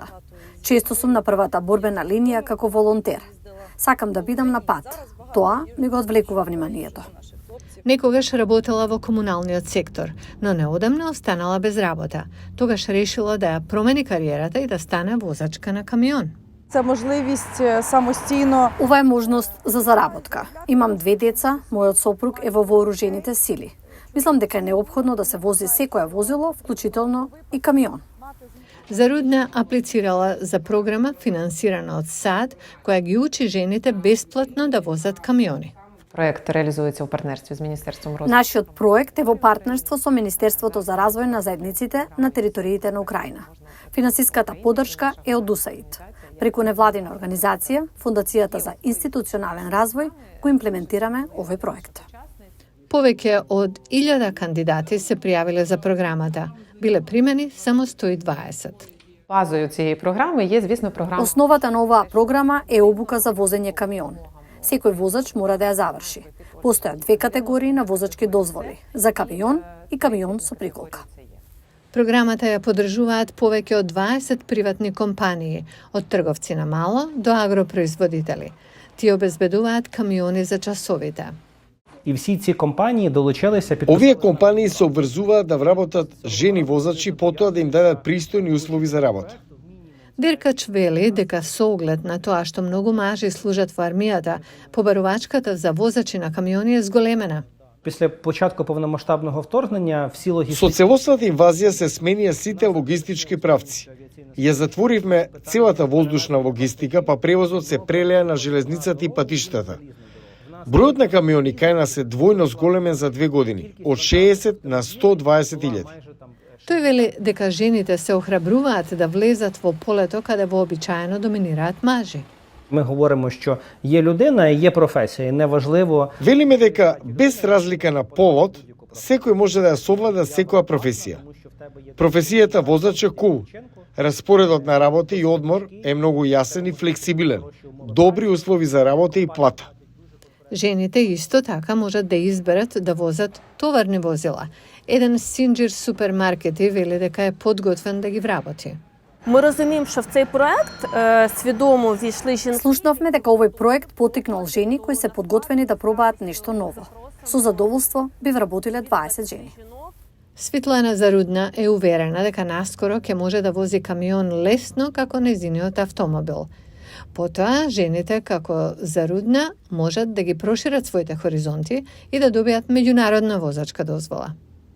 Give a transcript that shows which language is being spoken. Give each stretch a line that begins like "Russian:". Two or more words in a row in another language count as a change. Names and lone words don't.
Macedonian: Често сум на првата борбена линија како волонтер. Сакам да бидам на пат. Тоа ми го одвлекува вниманието. Некогаш работела во комуналниот сектор, но неодамна останала без работа. Тогаш решила да ја промени кариерата и да стане возачка на камион.
Ukrainian: Це можливість самостійно.
Macedonian: Ова е можност за заработка. Имам 2 деца, мојот сопруг е во вооружените сили. Мислам дека е неопходно да се вози секое возило, вклучително и камион. Зарудна аплицирала за програма финансирана од САД, која ги учи жените бесплатно да возат камиони.
Ukrainian: Проект реализується у партнерстві з Міністерством розвитку.
Macedonian: Нашиот проект е во партнерство со Министерството за развој на заедниците на териториите на Украина. Финансиската подршка е од УСАИД. Преку невладина организација, Фондацијата за институционален развој, го имплементираме овој проект. Повеќе од 1000 кандидати се пријавиле за програмата. Биле примени само 120.
Ukrainian: Базою цієї програми є, звісно, програма.
Macedonian: Основата на оваа програма е обука за возење камион. Секој возач мора да ја заврши. Постојат 2 категории на возачки дозволи – за камион и камион со приколка. Програмата ја поддржуваат повеќе од 20 приватни компании, од трговци на мало до агропроизводители. Тие обезбедуваат камиони за часовите.
Ukrainian: И всі ці компанії долучилися
Macedonian: Овие компании се обврзуваат да вработат жени возачи потоа да им дадат пристојни услови за работа. Деркач вели дека со оглед на тоа што многу мажи служат во армијата, побарувачката за возачи на камиони е зголемена.
Ukrainian: Після початку повномасштабного вторгнення всі
Macedonian: Со
Ukrainian: логістичні
Macedonian: целосната инвазија се сменија сите логистички правци. Ја затворивме целата воздушна логистика, па превозот се прелеа на железницата и патиштата. Бројот на камиони кај нас е двојно зголемен за 2 години, од 60 на 120.000. Тој вели дека жените се охрабруваат да влезат во полето каде вообичаено доминираат мажи.
Ukrainian: ми говоримо, що є людина і є професія, і неважливо.
Macedonian: Велиме дека без разлика на полот, секој може да ја совлада секоја професија. Професијата возач е кул. Распоредот на работа и одмор е многу јасен и флексибилен. Добри услови за работа и плата. Жените исто така можат да изберат да возат товарни возила. Еден синџир супермаркети вели дека е подготвен да ги вработи.
Ukrainian: Ми розуміємо, що в цей проект свідомо війшли жінки.
Macedonian: Слушнавме дека овој проект потикнал жени кои се подготвени да пробаат нешто ново. Со задоволство би вработиле 20 жени. Светлана Зарудна е уверена дека наскоро ќе може да вози камион лесно како незиниот автомобил. Потоа, жените како Зарудна можат да ги прошират своите хоризонти и да добијат меѓународна возачка дозвола.